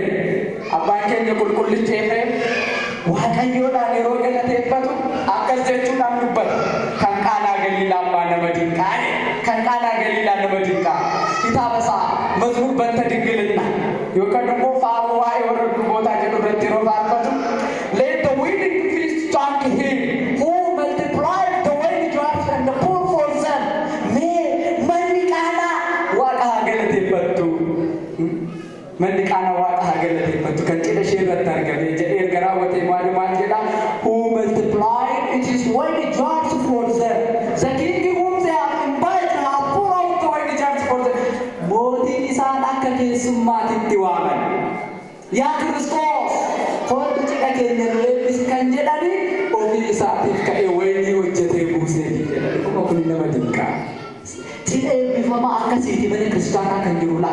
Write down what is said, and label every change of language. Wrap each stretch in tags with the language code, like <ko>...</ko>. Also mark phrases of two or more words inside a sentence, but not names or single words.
<om>Abbaan keenya qulqullichi Efreem Waaqayyoodhaan yeroo galateeffatu akkas jechuudhaan dubbata. Kan Qaanaa Galiilaa abbaa nama dinqaa kan Qaanaa Galiilaa nama dinqaa kitaaba isaa mazmur banta dinqilina yookaan immoo faaruu waa'ee warra durbootaa jedhu irratti yeroo faarfatu</om> <en>let the wedding feast thank him who multiplied the wedding jars and the poor for them.</en> <om>Manni Qaanaa Waaqa haa galateeffattu. Manni Qaanaa Waaqa haa galateeffattu kan cidha ishee irratti argamee jedhee erga raawwatee maal jedha</om> <en>who multiplied it is wedding jars for them. The king whom they have invited have poured out the wedding jars for them.</en> <om>Mootiin isaan akka keessummaatitti waaman. Yaa Kiristoos hooltu cidha keenya nu eebbisi kan jedhani ofii isaatiif ka'ee wayinii hojjetee buuseefi jedhani kuma kun nama dinqaa. Cidha eebbifamaa akkasiiti mana kiristaanaa kan jirudha.</om>